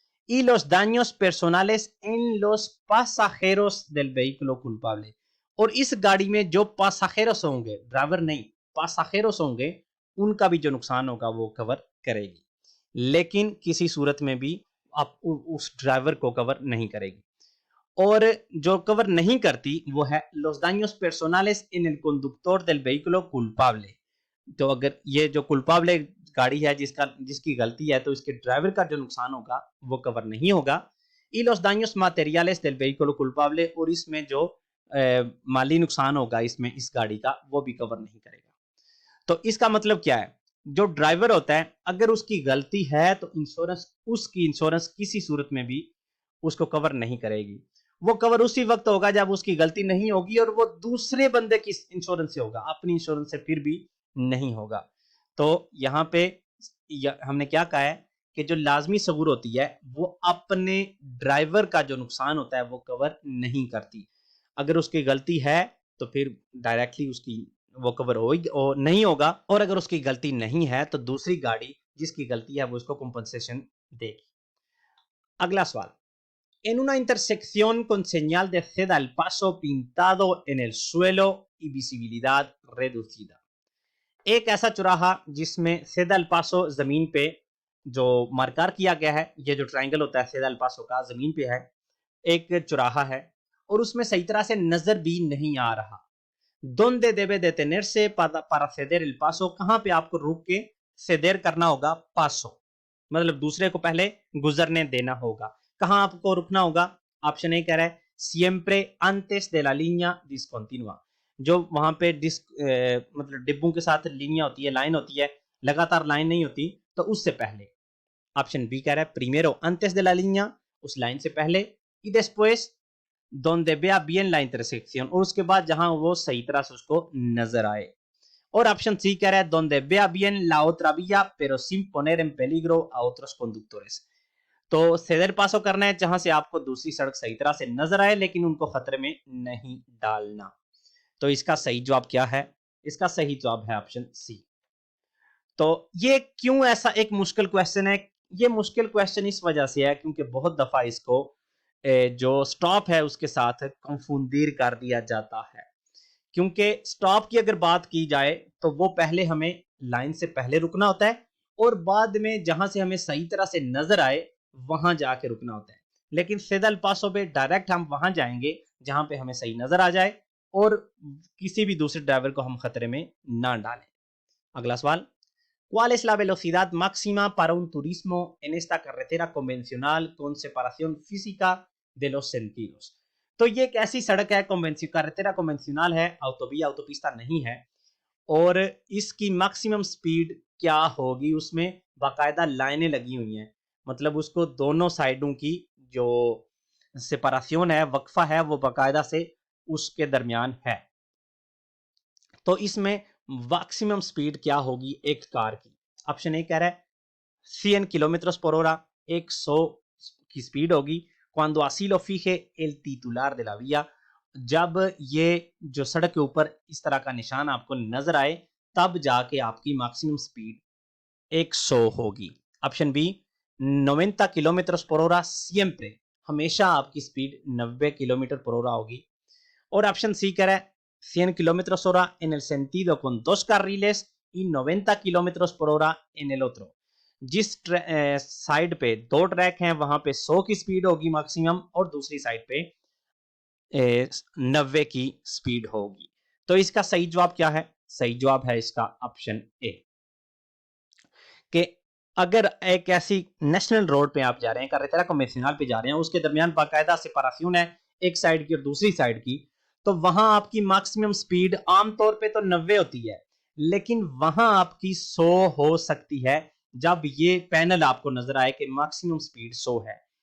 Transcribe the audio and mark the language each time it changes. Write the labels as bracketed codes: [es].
[es] y los daños personales en los pasajeros del vehículo culpable, [hi] और इस गाड़ी में जो पासाखेरोस होंगे, ड्राइवर नहीं, पासाखेरोस होंगे, उनका भी जो नुकसान होगा वो कवर करेगी। लेकिन किसी सूरत में भी आप उस ड्राइवर को कवर नहीं करेगी। और जो कवर नहीं करती वो है [es] los daños personales en el conductor del vehículo culpable। [hi] तो अगर ये जो culpable गाड़ी है जिसकी गलती है, तो इसके ड्राइवर का जो नुकसान होगा वो कवर नहीं होगा। [es] y los daños materiales del vehículo culpable, [hi] और इसमें जो माली नुकसान होगा इसमें इस गाड़ी का, वो भी कवर नहीं करेगा। तो इसका मतलब क्या है, जो ड्राइवर होता है अगर उसकी गलती है तो उसकी इंश्योरेंस किसी सूरत में भी उसको कवर नहीं करेगी। वो कवर उसी वक्त होगा जब उसकी गलती नहीं होगी, और वो दूसरे बंदे की इंश्योरेंस से होगा, अपनी इंश्योरेंस से फिर भी नहीं होगा। तो यहाँ पे हमने क्या कहा है कि जो लाजमी सबूर होती है वो अपने ड्राइवर का जो नुकसान होता है वो कवर नहीं करती। अगर उसकी गलती है तो फिर डायरेक्टली उसकी वो कवर होगी और नहीं होगा, और अगर उसकी गलती नहीं है तो दूसरी गाड़ी जिसकी गलती है वो उसको कंपनसेशन देगी। अगला सवाल, [es] en una intersección con señal de ceda el paso pintado en el suelo y visibilidad reducida। [hi] एक ऐसा चौराहा जिसमें सेदा अल पासो जमीन पे जो मार्कर किया गया है, ये जो ट्रायंगल होता है सेदा अल पासो का जमीन पे है, एक चौराहा है और उसमें सही तरह से नजर भी नहीं आ रहा। [es] donde debe detenerse para ceder el paso, [hi] कहां पे आपको रुक के ceder करना होगा पासो, मतलब दूसरे को पहले गुजरने देना होगा। कहां आपको रुकना होगा? ऑप्शन ए कह रहा है [es] siempre antes de la línea discontinua, [hi] जो वहां पे मतलब डिब्बों के साथ लीनिया होती है, लाइन होती है, लगातार लाइन नहीं होती, तो उससे पहले। ऑप्शन बी कह रहा है [es] primero antes de la línea, [hi] उस लाइन से पहले, [es] y después donde vea bien la intersección, [hi] और उसके बाद जहां वो सही तरह से उसको नजर आए। और ऑप्शन सी कह रहा है [es] donde vea bien la otra vía pero sin poner en peligro a otros conductores। [hi] तो सेदर पासो करना है जहां से आपको दूसरी सड़क सही तरह से नजर आए लेकिन उनको खतरे में नहीं डालना। तो इसका सही जवाब क्या है? इसका सही जवाब है ऑप्शन सी। तो ये क्यों ऐसा एक मुश्किल क्वेश्चन है? ये मुश्किल क्वेश्चन इस वजह से है क्योंकि बहुत दफा इसको जो स्टॉप है उसके साथ कंफूंदीर कर दिया जाता है। क्योंकि स्टॉप की अगर बात की जाए तो वो पहले हमें लाइन से पहले रुकना होता है और बाद में जहां से हमें सही तरह से नजर आए वहां जाके रुकना होता है। लेकिन सेदल पासो पे डायरेक्ट हम वहां जाएंगे जहां पे हमें सही नजर आ जाए और किसी भी दूसरे ड्राइवर को हम खतरे में ना डालें। अगला सवाल, [es] ¿cuál es la velocidad máxima para un turismo en esta carretera convencional con separación física de los sentidos? [hi] तो ये एक ऐसी सड़क है, carretera convencional है, autovía autopista नहीं है, और इसकी मैक्सिमम स्पीड क्या होगी? उसमें बाकायदा लाइनें लगी हुई हैं, मतलब उसको दोनों साइडों की जो सेपरेशन है, वक्फा है, वो बाकायदा से उसके दरमियान है। तो इसमें मैक्सिमम स्पीड क्या होगी एक कार की? ऑप्शन ए कह रहा है 100 किलोमीटर पर hora, 100 की स्पीड होगी [es] cuando así lo fije el titular de la vía, [hi] जब ये जो सड़क के ऊपर इस तरह का निशान आपको नजर आए तब जाके आपकी मैक्सिमम स्पीड 100 होगी। ऑप्शन बी 90 किलोमीटर पर hora siempre, हमेशा आपकी स्पीड 90 किलोमीटर पर hora होगी। और ऑप्शन सी कह रहा है [es] 100 kilómetros hora en el sentido con dos carriles y 90 kilómetros por hora en el otro। [hi] जिस साइड पे दो ट्रैक हैं वहां पे 100 की स्पीड होगी मैक्सिमम और दूसरी साइड पे 90 की स्पीड होगी। तो इसका सही जवाब क्या है? सही जवाब है इसका ऑप्शन ए, कि अगर एक ऐसी नेशनल रोड पे आप जा रहे हैं, कार्रेटेरा कन्वेंशनल पे जा रहे हैं, उसके दरमियान बाकायदा सेपरेशन है एक साइड की और दूसरी साइड की, तो वहां आपकी मैक्सिमम स्पीड आमतौर पे तो 90 होती है, लेकिन वहां आपकी 100 हो सकती है जब ये पैनल आपको नजर आए कि मैक्सिमम स्पीड 100 है।